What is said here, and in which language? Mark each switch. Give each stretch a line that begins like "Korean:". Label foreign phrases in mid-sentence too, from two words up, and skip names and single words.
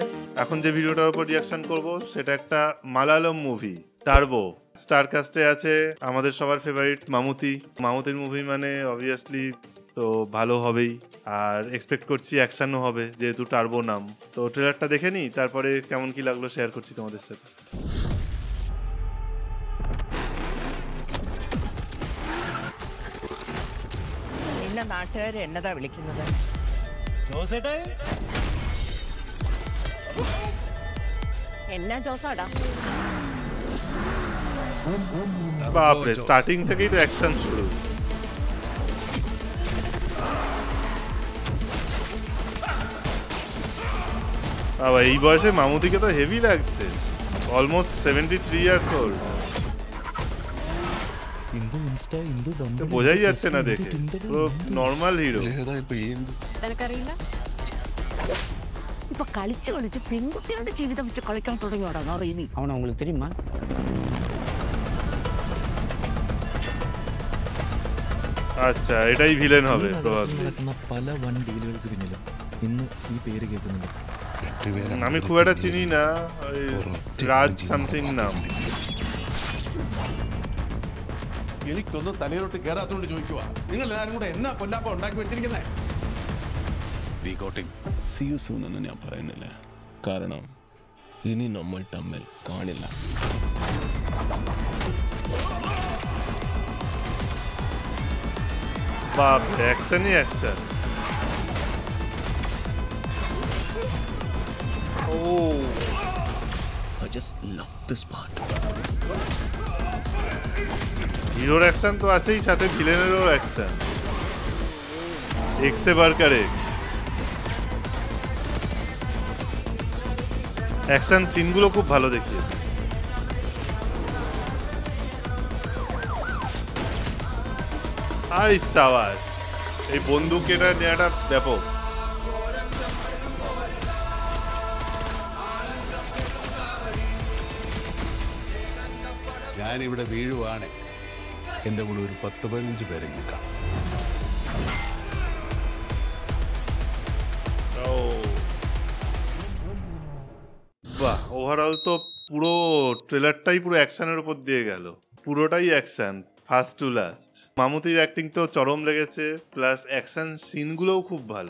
Bangla: এখন যে ভিডিওটার উপর রিয়াকশন করব সেটা একটা মালায়ালাম মুভি টার্বো।
English: star cast
Bangla: আছে আমাদের সবার ফেভারিট মামুতির মুভি মানে অবভিয়াসলি তো ভালো হবেই, আর এক্সপেক্ট করছি অ্যাকশনও হবে যেহেতু টার্বো নাম। তো ট্রেলারটা দেখে নিই, তারপরে কেমন কি লাগলো শেয়ার করছি তোমাদের সাথে।
Malayalam: നാട്ടുകാര് എന്നതാ വിളിക്കുന്നത്? എന്നാ ജോസാടാ?
Bangla: বাপরে, স্টার্টিং থেকেই তো অ্যাকশন শুরু। বাবা, এই বয়সে মামুতিকে তো হেভি লাগছে।
English: almost 73 years old.
Bangla: বোঝাই যাচ্ছে না দেখে, পুরো
English: normal hero.
Malayalam: നിനക്കറിയില്ല? ഇപ്പൊ കളിച്ച് കളിച്ച് പെൺകുട്ടികളുടെ ജീവിതം വെച്ച് കളിക്കാൻ തുടങ്ങിയോടാ അറിയുന്നു.
Tamil: അവൻ അവங்களுக்கு தெரியுமா?
Bangla: আচ্ছা, এটাই ভিলেন হবে
Malayalam: പല വൺ ഡീലുകൾക്ക് പിന്നിലും ഇന്ന് ഈ പേര് കേൾക്കുന്നുണ്ട്।
Bangla: আমি খুব একটা চিনি না, রাজ সামথিং নাম।
Malayalam: എനിക്കൊന്നും തലയിലോട്ട് കയറാത്തോണ്ട് ചോദിക്കുക, നിങ്ങൾ എല്ലാവരും കൂടെ എന്നാ കൊല്ലാപ്പ ഉണ്ടാക്കി വെച്ചിരിക്കുന്നേ?
English: See you soon
Malayalam: എന്ന് ഞാൻ പറയുന്നില്ല, കാരണം ഇനി നമ്മൾ തമ്മിൽ കാണില്ല.
Bangla: বাপ, অ্যাকশনই অ্যাকশন।
English: I just love this part.
Bangla: হিরোর অ্যাকশন তো আছেই, সাথে ভিলেনেরও অ্যাকশন। এক্সে বারকারে
English: action scene
Bangla: খুব ভালো দেখিয়েছে। আর সাবাস, এই বন্দুক এটা নেওয়াটা ব্যাপক।
Malayalam: ഞാനിവിടെ വീഴുവാണ്, എൻ്റെ കൂടെ ഒരു 10-15 പേരെങ്കിലും കാണും.
Bangla: বাহ, ওভারঅল তো পুরো ট্রেলারটাই পুরো অ্যাকশনের উপর দিয়ে গেল। পুরোটাই
English: action first to last.
Bangla: মামুতির অ্যাক্টিং তো চরম লেগেছে, প্লাস
English: action scene
Bangla: খুব ভালো।